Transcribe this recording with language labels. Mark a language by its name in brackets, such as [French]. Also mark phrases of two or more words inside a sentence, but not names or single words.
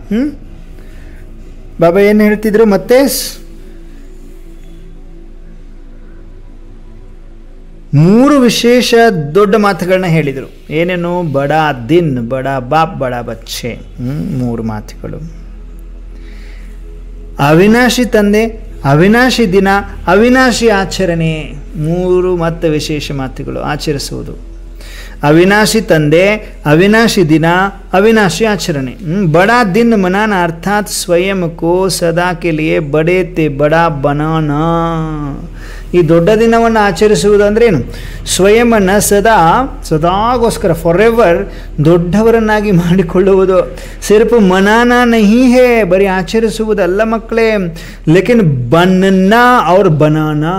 [Kannada] ಬಾಬಾ ಏನು ಹೇಳ್ತಿದ್ರು ಮತ್ತೆ? 3 ವಿಶೇಷ ದೊಡ್ಡ ಮಾತುಗಳನ್ನ ಹೇಳಿದರು. ಏನೇನು? [Hindi] बड़ा दिन, बड़ा बाप, बड़ा बच्चे. 3 ಮಾತುಗಳು. [Kannada] ಅವಿನಾಶಿ ತಂದೆ, ಅವಿನಾಶಿ ದಿನ, ಅವಿನಾಶಿ ಆಚರಣೆ. 3 ಮತ್ತೆ ವಿಶೇಷ ಮಾತುಗಳು ಆಚರಿಸುವುದು. ಅವಿನಾಶಿ ತಂದೆ, ಅವಿನಾಶಿ ದಿನ, ಅವಿನಾಶಿ ಆಚರಣೆ. [Hindi] बड़ा दिन मनाना अर्थात स्वयं को सदा के लिए बड़े ते बड़ा बनाना. [Kannada] ಈ ದೊಡ್ಡ ದಿನವನ್ನು ಆಚರಿಸುವುದಂದ್ರೇನು? ಸ್ವಯಂವನ್ನು ಸದಾಗೋಸ್ಕರ ಫಾರೆವರ್ ದೊಡ್ಡವರನ್ನಾಗಿ ಮಾಡಿಕೊಳ್ಳುವುದು. [Hindi] सिर्फ़ मनाना नहीं है, [Kannada] ಬರೀ ಆಚರಿಸುವುದಲ್ಲ ಮಕ್ಕಳೇ, [Hindi] लेकिन बनना और बनाना.